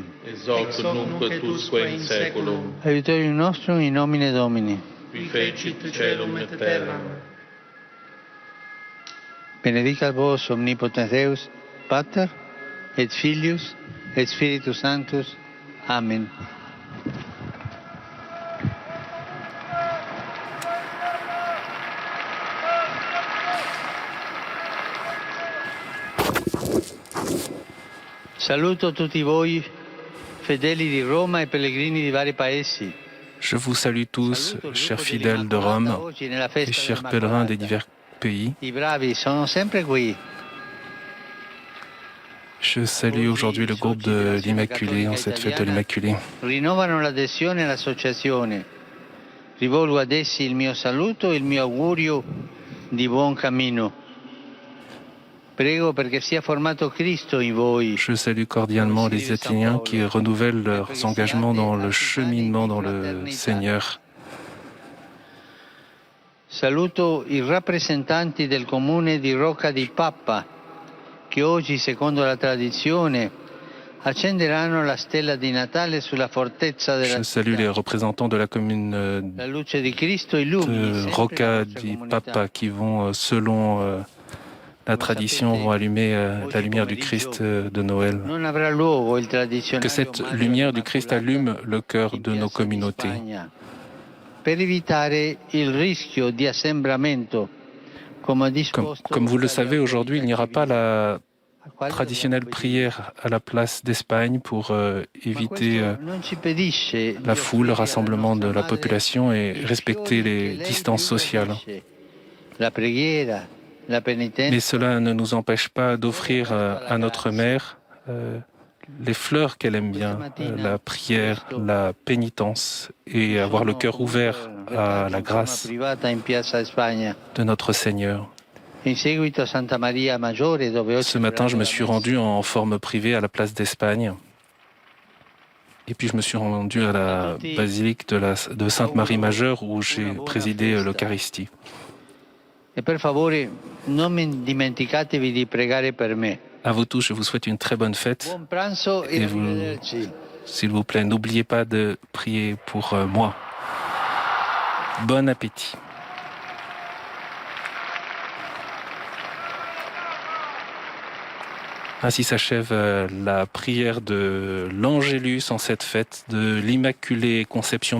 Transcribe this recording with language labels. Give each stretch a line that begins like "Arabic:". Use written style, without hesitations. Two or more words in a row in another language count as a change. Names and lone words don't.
Latin: Ex hoc nunc et usque in saeculum. Aiutorium nostrum in nomine Domini. Qui fecit caelum et terram. Benedicat vos omnipotens Deus, Pater, et Filius, et Spiritus Sanctus. Amen.
Italian: Saluto tutti voi, fedeli di Roma e pellegrini di vari paesi.
French: Je vous salue tous, chers fidèles de Rome et chers pèlerins des divers pays.
Italian: I bravi sono sempre qui.
French: Je salue aujourd'hui le groupe de l'Immaculée en cette fête de l'Immaculée.
Italian: Rinnovano l'adesione all'associazione. Rivolgo ad essi il mio saluto e il mio augurio di buon cammino. Prego perché sia formato Cristo in voi.
French: Je salue cordialement les Athéniens qui renouvellent leurs engagements dans le cheminement dans le Seigneur.
Italian: Saluto i rappresentanti del comune di Rocca di Papa che oggi, secondo la tradizione, accenderanno la stella di Natale sulla fortezza della
French: Je salue les représentants de la commune
Italian: La luce di Cristo illumini
French: de
Italian: sempre Rocca la nostra di comunità.
French: Papa qui vont, selon la tradition, vont allumer la lumière du Christ de Noël.
Italian: Non avrà luogo il tradizionale
French: Que cette
Italian: omaggio
French: lumière du Christ allume le cœur
Italian: in
French: de nos
Italian: Piazza di
French: communautés.
Italian: Spagna, per evitare il rischio di assembramento, come disposto
French: Comme vous le
Italian: dalle
French: savez, aujourd'hui, il n'y aura pas la
Italian: autorità civili,
French: traditionnelle prière à la place d'Espagne pour éviter la foule, le rassemblement de la population et respecter les distances sociales.
Italian: La preghiera, la penitenza,
French: Mais cela ne nous empêche pas d'offrir à notre mère les fleurs qu'elle aime bien, la prière, la pénitence et avoir le cœur ouvert à la grâce
Italian: privata in Piazza Spagna.
French: de notre Seigneur.
Italian: In seguito a Santa Maria Maggiore, dove ho
French: Ce matin, je me suis rendu en forme privée à la place d'Espagne. Et puis je me suis rendu à la basilique de Sainte-Marie Majeure où j'ai présidé l'Eucharistie.
Italian: E per favore non dimenticatevi di pregare per me.
French: À vous tous, je vous souhaite une très bonne fête.
Italian: Buon pranzo e
French: Et vous,
Italian: arrivederci.
French: s'il vous plaît, n'oubliez pas de prier pour moi. Bon appétit. Ainsi s'achève la prière de l'Angélus en cette fête de l'Immaculée Conception.